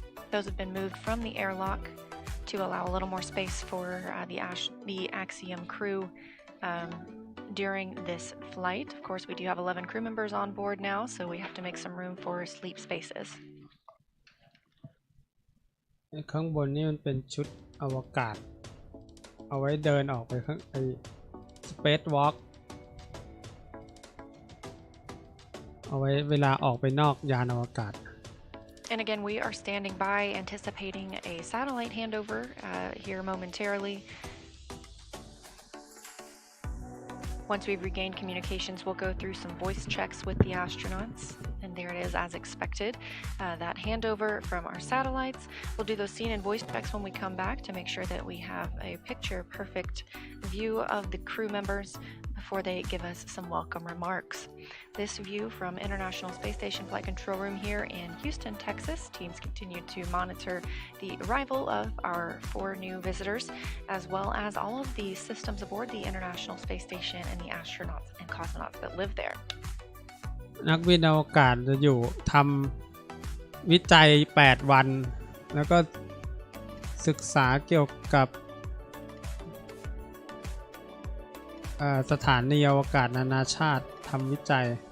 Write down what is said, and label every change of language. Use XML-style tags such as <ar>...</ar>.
<en>Those have been moved from the airlock to allow a little more space for the Axiom crew during this flight. Of course, we do have 11 crew members on board now, so we have to make some room for sleep spaces.</en> <th>ข้างบนนี่มันเป็นชุดอวกาศเอาไว้เดินออกไปข้างSpace Walk เอาไว้เวลาออกไปนอกยานอวกาศ</th> <en>And again, we are standing by anticipating a satellite handover here momentarily. Once we've regained communications, we'll go through some voice checks with the astronauts. And there it is, as expected. That handover from our satellites. We'll do those scene and voice checks when we come back to make sure that we have a picture-perfect view of the crew members before they give us some welcome remarks. This view from International Space Station Flight Control Room here in Houston, Texas. Teams continue to monitor the arrival of our 4 new visitors, as well as all of the systems aboard the International Space Station and the astronauts and cosmonauts that live there.</en> <th>นักบินอวกาศจะอยู่ทำวิจัย8วันแล้วก็ศึกษาเกี่ยวกับสถานีอวกาศนานาชาติทำวิจัย</th>